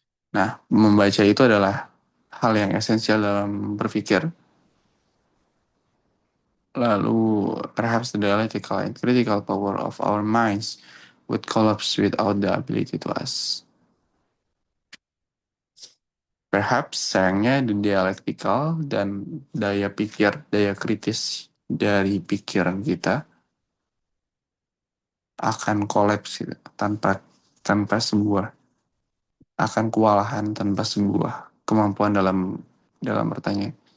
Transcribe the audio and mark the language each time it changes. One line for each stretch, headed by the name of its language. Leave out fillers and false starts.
Indonesian: Nah, membaca itu adalah hal yang esensial dalam berpikir.
English: Lalu, perhaps the dialectical and critical power of our minds would collapse without the ability to ask. Perhaps
Indonesian: sayangnya
English: the dialectical
Indonesian: dan daya kritis dari pikiran kita akan kolaps gitu, tanpa sebuah akan kewalahan tanpa sebuah kemampuan dalam bertanya.